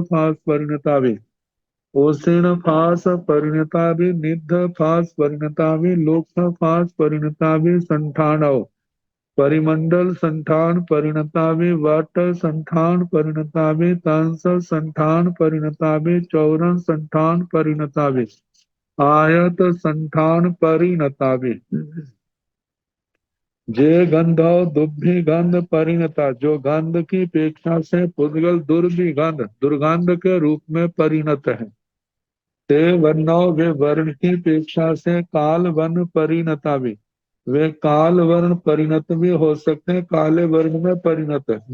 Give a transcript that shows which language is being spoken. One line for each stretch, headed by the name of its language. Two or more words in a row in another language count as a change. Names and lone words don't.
Prakrit languages: फास परिणता भी, ओसिण फास परिणता भी, निध फास परिणता भी, लोक फास परिणता भी, संठानव परिमंडल संठान परिणता भी, वट संठान परिणता भी, तंस संठान परिणता भी, चौरन संठान परिणता भी, आयत संठान परिणता भी, जे गंधो दुर्भि गंध परिणता,
Hindi: जो गंध की अपेक्षा से पुद्गल दुर्भिगंध दुर्गंध के रूप में परिणत है।
Prakrit languages: ते वर्णो
Hindi: वे वर्ण की अपेक्षा से
Prakrit languages: काल वर्ण परिणता भी,
Hindi: वे काल वर्ण परिणत भी हो सकते हैं, काले वर्ण में परिणत है।